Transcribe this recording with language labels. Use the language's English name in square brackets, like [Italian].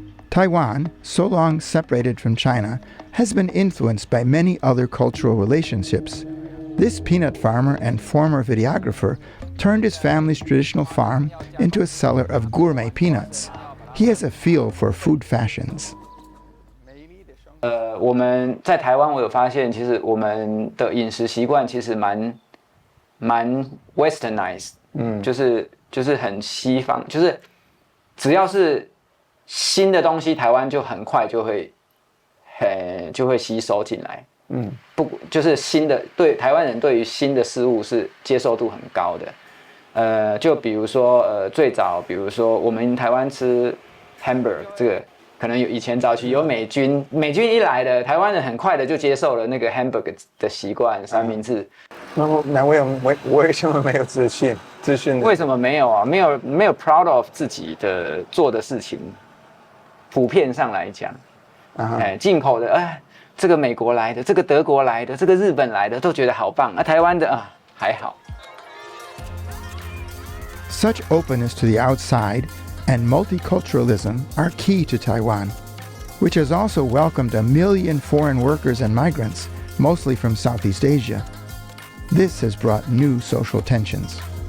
[English] Taiwan, so long separated from China, has been influenced by many other cultural relationships. This peanut farmer and former videographer turned his family's traditional farm into a seller of gourmet peanuts. He has a feel for food fashions. [Chinese] 我们在台湾，我有发现，其实我们的饮食习惯其实蛮 westernized，就是很西方，就是只要是新的东西，台湾就很快就会吸收进来。不就是新的，对台湾人对于新的事物是接受度很高的。就比如说最早，比如说我们台湾吃 hamburger 这个。可能有以前早期有美军一来的，台湾人很快的就接受了那个 hamburger 的习惯，三明治。那为什么没有自信？为什么没有啊？没有 [English] proud of [Chinese] 自己的做的事情。普遍上来讲，进口的，这个美国来的，这个德国来的，这个日本来的，都觉得好棒。台湾的还好。 [English] Such openness to the outside and multiculturalism are key to Taiwan, which has also welcomed 1 million foreign workers and migrants, mostly from Southeast Asia. This has brought new social tensions.